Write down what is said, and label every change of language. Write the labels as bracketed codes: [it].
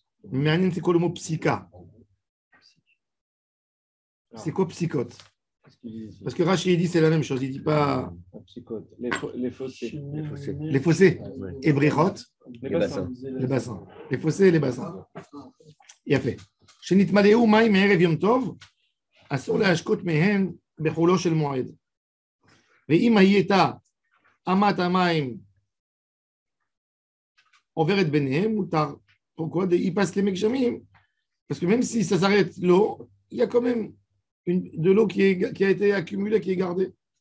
[fr] Mais c'est quoi le mot psycha? C'est quoi psychote? Parce que Rachid dit c'est la même chose. Il dit pas Les fossés. les fossés et brichot, Les bassins. les bassins. Les fossés et les bassins. Il a fait. [he] שנתמלאו מים מערב יום טוב, אסור להשקות מהם בחולו של מועד. ואם הייתה אמת המים עוברת ביניהם, מותר. [fr] Pourquoi? Il passe les megjamim. Parce que même si ça s'arrête l'eau, il y a quand même de l'eau qui a été accumulée, qui est gardée.